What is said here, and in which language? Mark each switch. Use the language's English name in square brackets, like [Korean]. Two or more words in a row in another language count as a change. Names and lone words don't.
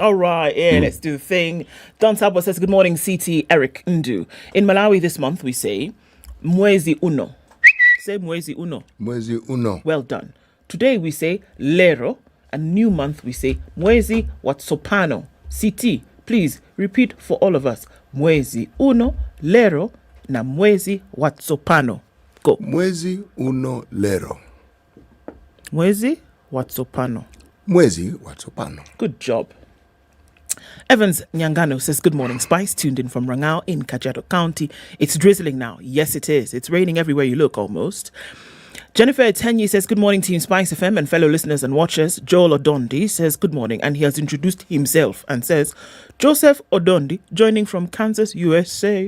[English] All right, let's do the thing. Don Sabo says, good morning, CT Eric Ndu. In Malawi this month, we say, [Nyanja] Mwezi Uno. Say Mwezi Uno. Mwezi Uno. [English] Well done. Today we say Lero, and new month we say [Nyanja] Mwezi Watsopano. [English] CT, please repeat for all of us. [Nyanja] Mwezi Uno, Lero, na Mwezi Watsopano. [English] Go. [Nyanja] Mwezi Uno, Lero. Mwezi Watsopano. Mwezi Watsopano. [English] Good job. Evans Nyangano says, good morning, Spice. Tuned in from Rangao in Kajiado County. It's drizzling now. Yes, it is. It's raining everywhere you look almost. Jennifer Etenyi says, good morning, Team Spice FM and fellow listeners and watchers. Joel Odondi says, good morning. And he has introduced himself and says, Joseph Odondi, joining from Kansas, USA.